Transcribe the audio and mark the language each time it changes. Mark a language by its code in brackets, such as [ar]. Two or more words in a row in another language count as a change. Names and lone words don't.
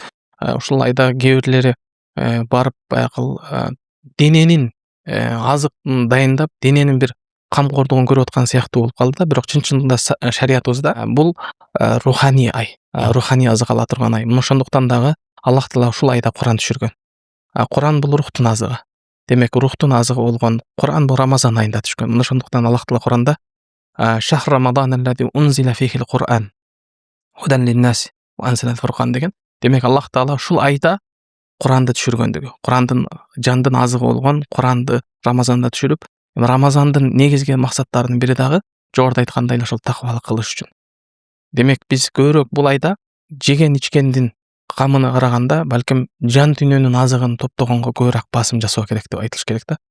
[ky] Ушул айда кээ бирлери барып баягы дененин азыктын дайындап, дененин бир камкордугун көрүп аткан сыяктуу болуп калды да. Бирок чын-чынында шариятыбызда бул руханий ай, руханий азык ала турган ай. Мына ошондуктан дагы Аллах Таала ушул айда Куран түшүргөн. Куран бул рухтун азыгы. Демек, рухтун азыгы болгон Куран бул Рамазан айында түшкөн. Мына ошондуктан Аллах Таала Куранда [ar] شهر رمضان الذي أنزل فيه القرآن هدى للناس وأنزل الفرقان деген. [ky] Демек Аллах Таала ушул айда Құранды түшүргөндүгү, Курандын жандын азыгы болгон Куранды Рамазанда түшүрүп, Рамазандын негизги максаттарынын бири дагы жогоруда айткандай эле ошол такыбалык кылыш үчүн. Демек биз көбүрөөк бул айда жеген ичкендин камына караганда балким жан дүйнөнүн азыгын топтогонго көбүрөөк басым жасоо керек деп айтылыш керек да.